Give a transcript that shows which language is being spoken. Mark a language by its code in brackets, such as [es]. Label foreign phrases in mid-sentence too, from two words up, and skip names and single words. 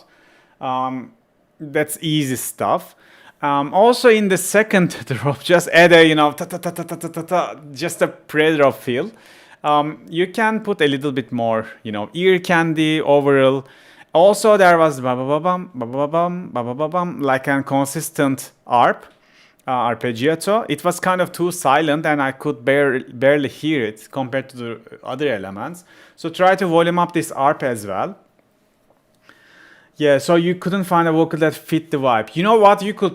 [en] That's easy stuff. Also in the second drop, just add a, just a pre-drop feel. You can put a little bit more, ear candy overall. Also there was ba-ba-ba-bum, ba-ba-ba-bum, ba-ba-ba-bum, like a consistent arpeggiato. It was kind of too silent, and I could barely hear it compared to the other elements. So try to volume up this arp as well. Yeah, so you couldn't find a vocal that fit the vibe. You know what you could do?